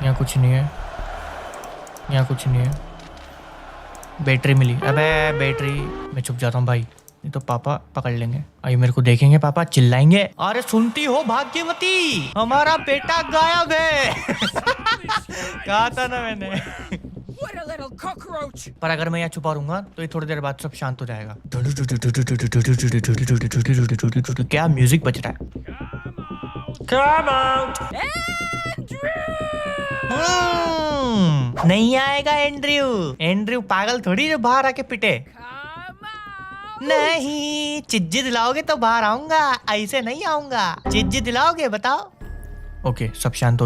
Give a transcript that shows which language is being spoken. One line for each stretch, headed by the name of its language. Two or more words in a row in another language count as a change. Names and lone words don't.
Hindi: यहाँ कुछ नहीं है, यहाँ कुछ नहीं है। बैटरी मिली। अबे बैटरी, मैं छुप जाता हूँ भाई, नहीं तो पापा पकड़ लेंगे। आई मेरे को देखेंगे, पापा चिल्लाएंगे, अरे सुनती हो भाग्यवती, हमारा बेटा गायब है। कहा था ना मैंने।
English: What a little cockroach!
Hindi: पर अगर मैं यहाँ छुपा रहूंगा तो ये थोड़ी देर बाद सब शांत हो जाएगा। क्या म्यूजिक बज रहा है?
English: Come out!
Hindi: नहीं आएगा एंड्रयू। एंड्रयू पागल थोड़ी जो बाहर आके पिटे।
English: Come out!
Hindi: नहीं, चिज्जी दिलाओगे तो बाहर आऊंगा, ऐसे नहीं आऊंगा। चिज्जी दिलाओगे बताओ। ओके सब शांत हो गया।